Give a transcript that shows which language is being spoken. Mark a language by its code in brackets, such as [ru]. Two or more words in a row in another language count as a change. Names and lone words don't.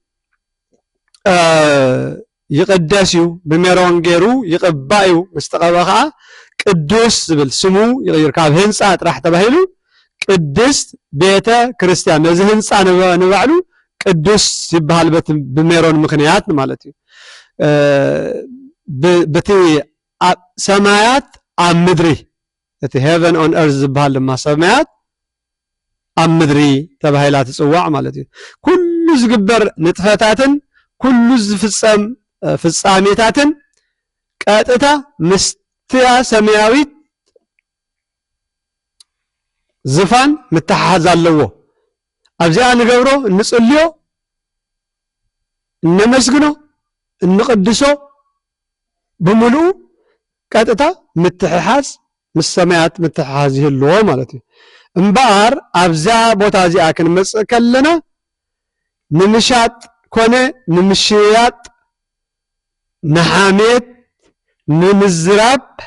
[ti] ይቅደስ እዩ ብሜሮን ገይሩ ይቅባእ እዩ ምስተቀባ ከዓ ቅዱስ ዝብል ስሙ ይغير ካብ ህንፃ ጥራሕ ተባሂሉ ቅድስት ቤተ ክርስቲያን ነዚ ህንፃ ንባዕሉ ቅዱስ ይበሃል ብሜሮን ምክንያት ማለት እዩ በቲ ሰማያት ኣብ ምድሪ እቲ [en] heaven on earth [ti] ዝበሃል ድማ ሰማያት ኣብ ምድሪ ተባሂላ ትጽዋዕ ማለት እዩ ኩሉ ዝግበር ንጥፈታትን ኩሉ ዝፍጸም ፍጻሜታትን ቀጥታ ምስትያ ሰማያዊት ዝፋን ምትሓዝ ኣለዎ ኣብዚኣ ንገብሮ እንጽልዮ እንመስግኖ እንቅድሶ ብምሉኡ ቀጥታ ምትሕሓዝ ምስ ሰማያት ምትሕሓዝ ይህልዎ ማለት እዩ እምበር ኣብዛ ቦታ እዚኣ ክንመጽእ ከለና ንምሻጥ ኮነ ንምሽያጥ ንሓሜት ንምዝራብ